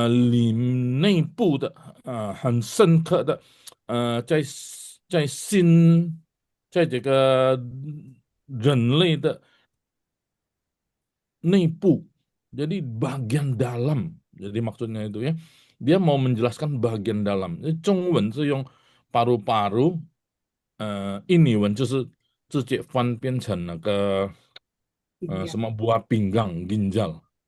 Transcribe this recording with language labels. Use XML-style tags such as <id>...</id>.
<zh>里内部的很深刻的在心，在这个人类的内部，</zh> <id>jadi bagian dalam. Jadi maksudnya itu ya, dia mau menjelaskan bagian dalam.</id> <zh>Zhongwen 是用 paru-paru，印尼文就是直接翻变成那个力量，</zh> <id>什么 buah pinggang ginjal。</id>